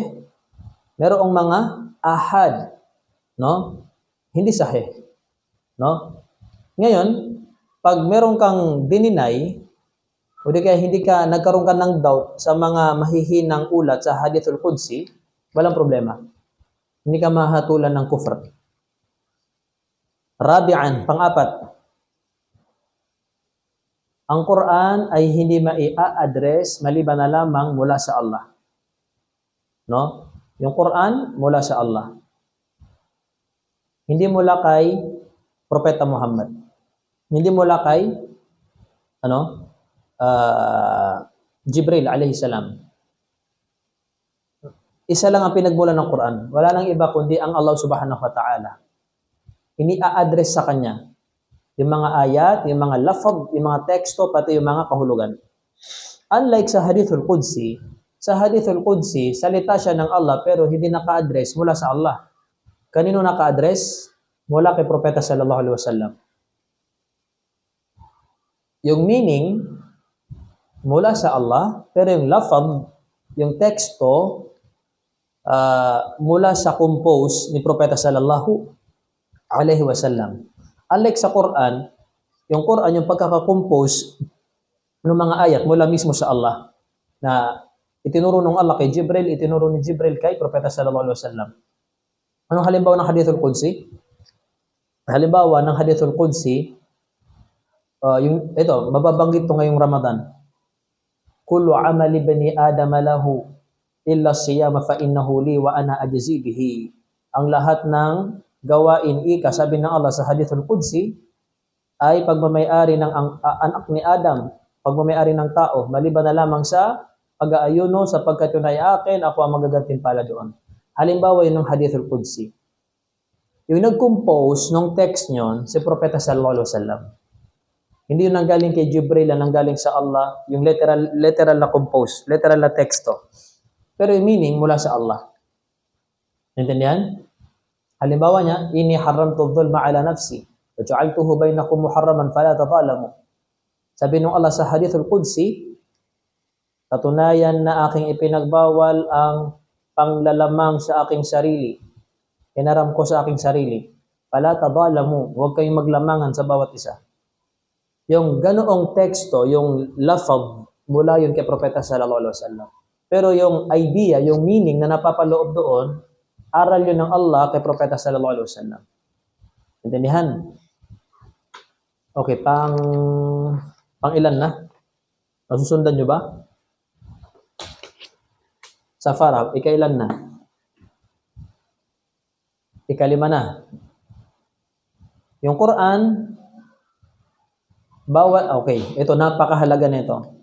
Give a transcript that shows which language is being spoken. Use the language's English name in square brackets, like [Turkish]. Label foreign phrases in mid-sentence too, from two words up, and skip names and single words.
[Filipino] Merong mga ahad, no? Hindi sahih, no? Ngayon, pag meron kang dininay, o di kaya hindi ka nagkaroon ka ng doubt sa mga mahihinang ulat sa Hadithul Qudsi, walang problema. Hindi ka mahatulan ng kufr. Rabi'an, pang-apat, ang Quran ay hindi mai-address maliban na lamang mula sa Allah. No? Yung Quran mula sa Allah. Hindi mula kay Propeta Muhammad. Hindi mula kay Jibril [Arabic] عليه السلام. [Filipino] Isa lang ang pinagmula ng Quran. Wala nang iba kundi ang Allah [Arabic] سبحانه وتعالى. [Filipino] Ini-address sa kanya yung mga ayat, yung mga lafaz, yung mga teksto, pati yung mga kahulugan. Unlike sa Hadithul Qudsi, salita siya ng Allah pero hindi naka-address mula sa Allah. Kanino naka-address? Mula kay Propeta [Arabic] صلى الله عليه وسلم. [Filipino] Yung meaning, mula sa Allah, pero yung lafaz, yung teksto, mula sa compose ni Propeta [Arabic] صلى الله عليه وسلم. [Filipino] Unlike sa Quran, yung pagkakakompose ng mga ayat mula mismo sa Allah na itinuro ng Allah kay Jibril, itinuro ni Jibril kay Propeta [Arabic] صلى الله عليه وسلم. [Filipino] Anong halimbawa ng Hadithul Qudsi? Halimbawa ng Hadithul Qudsi, ito, mababanggit to ngayong Ramadan. [Arabic] كل عمل ابن آدم له إلا الصيام فإنه لي وأنا أجزي به. [Filipino] Ang lahat ng gawain sabi ng Allah sa Hadithul Qudsi ay pagmamay-ari ng anak ni Adam, pagmamay-ari ng tao, maliban na lamang sa pag-aayuno sapagkat yun ay akin, ako ang magagantimpala doon. Halimbawa yun ng Hadithul Qudsi. Yung nag-compose ng text nyon, si Propeta [Arabic] صلى الله عليه وسلم. [Filipino] Hindi yun nanggaling kay Jibril, nanggaling sa Allah, yung literal na compose, literal na teksto. Pero yung meaning mula sa Allah. Intindihan? Halimbawa niya, [Arabic] إني حرمت الظلم على نفسي وجعلته بينكم محرما فلا تظالموا. [Filipino] Sabi ng Allah sa Hadithul Qudsi, katunayan na aking ipinagbawal ang panglalamang sa aking sarili. Inaram ko sa aking sarili. [Arabic] فلا تظالموا, [Filipino] huwag kayong maglamangan sa bawat isa. Yung ganoong teksto, yung lafaz, mula yun kay Propeta [Arabic] صلى الله عليه وسلم. [Filipino] Pero yung idea, yung meaning na napapaloob doon, aral yun ng Allah kay Propeta [Arabic] صلى الله عليه وسلم. [Filipino] Intindihan? Okay, pang ilan na? Masusundan nyo ba? Sa Farah, ikailan na? Ikalima na. Yung Quran, bawal, okay, ito napakahalaga nito.